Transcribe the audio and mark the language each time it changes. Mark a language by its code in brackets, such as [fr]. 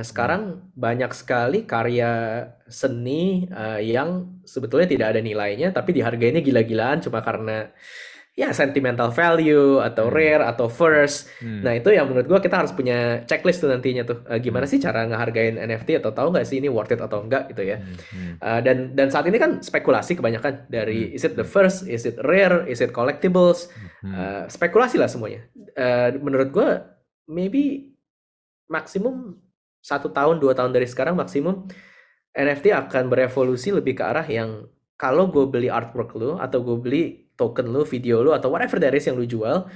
[id] Sekarang banyak sekali karya seni yang sebetulnya tidak ada nilainya, tapi dihargainya gila-gilaan cuma karena ya [en] sentimental value [id] atau hmm, [en] rare atau first. hmm, [id] Nah itu yang menurut gue kita harus punya checklist tuh nantinya tuh. Gimana hmm, sih cara ngehargain NFT atau tahu nggak sih ini [en] worth it [id] atau enggak gitu ya. hmm, hmm, Dan saat ini kan spekulasi kebanyakan hmm, dari [en] is it the hmm, first, is it rare, is it collectibles, hmm, [id] spekulasi lah semuanya. Menurut gue [en] maybe [id] maksimum 1 tahun 2 tahun dari sekarang maksimum NFT akan berevolusi lebih ke arah yang kalau gue beli artwork lo atau gue beli token lo, video lo atau [en] whatever that is [id] yang lo jual,